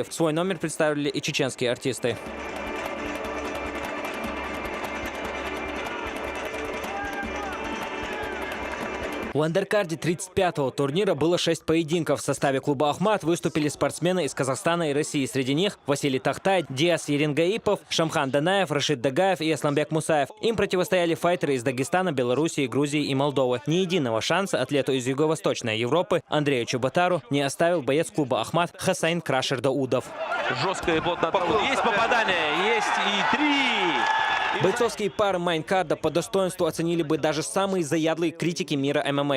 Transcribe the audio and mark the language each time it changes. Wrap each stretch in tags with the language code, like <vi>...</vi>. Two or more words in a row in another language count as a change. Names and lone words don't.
<ru>Свой номер представили и чеченские артисты. В андеркарде 35-го турнира было 6 поединков. В составе клуба «Ахмат» выступили спортсмены из Казахстана и России. Среди них Василий Тахтай, Диас Еренгаипов, Шамхан Данаев, Рашид Дагаев и Асламбек Мусаев. Им противостояли файтеры из Дагестана, Белоруссии, Грузии и Молдовы. Ни единого шанса атлету из Юго-Восточной Европы Андрею Чеботару не оставил боец клуба «Ахмат» Хасайн Крашер Даудов. Жестко и плотно. Есть попадание, есть и 3. Бойцовские пары майнкарда по достоинству оценили бы даже самые заядлые критики мира ММА.</ru>